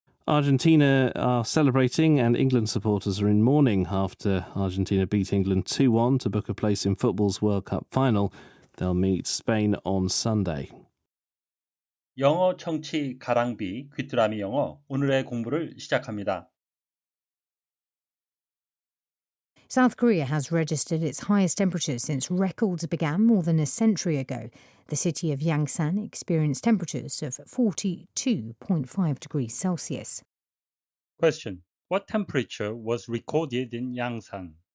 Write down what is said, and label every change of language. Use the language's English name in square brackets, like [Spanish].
[English] Argentina are celebrating and England supporters are in mourning after Argentina beat England 2-1 to book a place in football's World Cup final. They'll meet Spain on Sunday. [Korean] 영어 청취 가랑비 귀뚜라미 영어 오늘의 공부를 시작합니다. [English] South Korea has registered its highest temperatures since records began more than a century ago. The city of Yangsan experienced temperatures of 42.5 degrees Celsius. Question. What temperature was recorded in Yangsan?